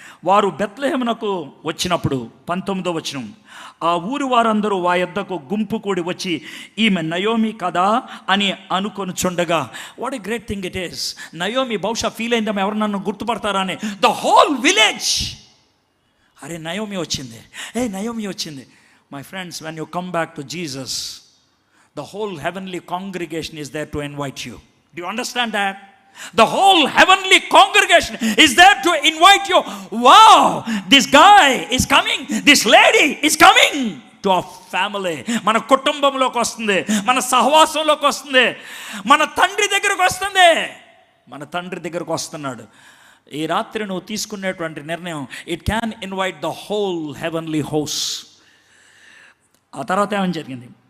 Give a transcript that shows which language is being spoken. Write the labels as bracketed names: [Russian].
[Telugu] వారు బెత్లెహేమునకు వచ్చినప్పుడు 19వ వచనం, ఆ ఊరు వారందరూ ఆ యొద్దకు గుంపు కూడి వచ్చి ఈమె నయోమి కదా అని అనుకొనుచుండగా, [English] What a great thing it is. [Telugu] Naomi బహుశా ఫీల్ అయిందేమో, ఎవరు నన్ను గుర్తుపడతారా అని. [English] the whole village, [Telugu] అరే నయోమి వచ్చింది, నయోమి వచ్చింది. [English] My friends, when you come back to Jesus, the whole heavenly congregation is there to invite you. Do you understand that? The whole heavenly congregation is there to invite you. Wow, this guy is coming, this lady is coming to our family. [Telugu] మన కుటుంబంలోకి వస్తుంది, మన సహవాసంలోకి వస్తుంది, మన తండ్రి దగ్గరకు వస్తుంది. మన తండ్రి దగ్గరకు వస్తున్నాడు. ఈ రాత్రి నువ్వు తీసుకునేటువంటి నిర్ణయం, [English] It can invite the whole heavenly house. [Telugu] ఆ తర్వాత ఏమని జరిగింది?